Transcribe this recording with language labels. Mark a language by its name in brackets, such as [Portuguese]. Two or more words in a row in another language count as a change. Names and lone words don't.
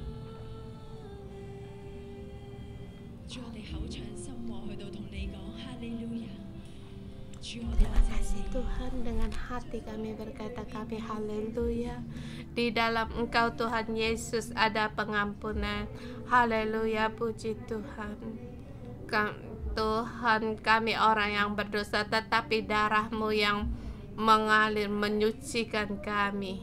[Cantonese] 主，我哋口唱心和去到同你講哈利路亞。主，我多 [Indonesian] Terima [Cantonese] 謝 [Indonesian] kasih [Cantonese] 你。 [Indonesian] Tuhan, dengan hati kami berkata kami haleluya. Di dalam Engkau Tuhan Yesus ada pengampunan. Haleluya, puji Tuhan. Tuhan, kami orang yang berdosa, tetapi darah-Mu yang mengalir menyucikan kami.